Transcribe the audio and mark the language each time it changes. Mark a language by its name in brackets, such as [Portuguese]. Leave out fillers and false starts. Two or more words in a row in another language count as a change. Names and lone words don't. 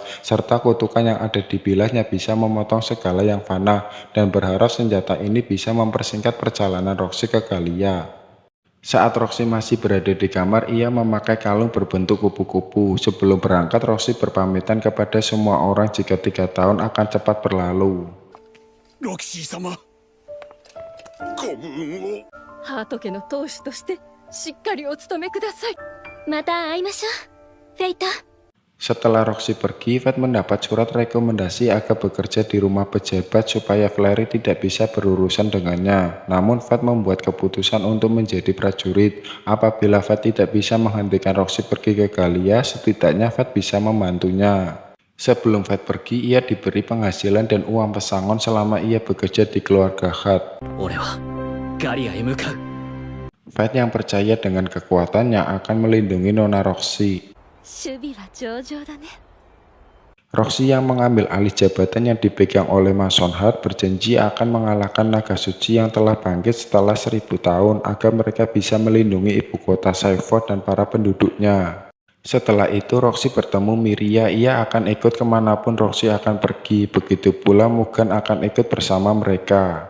[Indonesian] Serta kutukan yang ada di bilahnya bisa memotong segala yang fana. Dan berharap senjata ini bisa mempersingkat perjalanan Roxy ke Galia. Saat Roxy masih berada di kamar, ia memakai kalung berbentuk kupu-kupu. Sebelum berangkat, Roxy berpamitan kepada semua orang jika 3 tahun akan cepat berlalu. [Japanese] ロキシー様ご分をハート家の当主としてしっかりお務めください。また会いましょう、フェイト。 [Indonesian] Setelah Roxy pergi, Fat mendapat surat rekomendasi agar bekerja di rumah pejabat supaya Flair tidak bisa berurusan dengannya. Namun Fat membuat keputusan untuk menjadi prajurit. Apabila Fat tidak bisa menghentikan Roxy pergi ke Galia, setidaknya Fat bisa membantunya. Sebelum Fat pergi, ia diberi penghasilan dan uang pesangon selama ia bekerja di keluarga Hat. [Japanese] 俺はガリアへ向かう [Indonesian] Fat yang percaya dengan kekuatannya akan melindungi Nona Roxy. [Japanese] 守備は上々だね。 [Indonesian] Roxy yang mengambil alih jabatan yang dipegang oleh Mason Heart berjanji akan mengalahkan naga suci yang telah bangkit setelah 1000 tahun agar mereka bisa melindungi ibu kota Cypher dan para penduduknya. Setelah itu Roxy bertemu Miria, ia akan ikut kemanapun Roxy akan pergi, begitu pula Mugen akan ikut bersama mereka.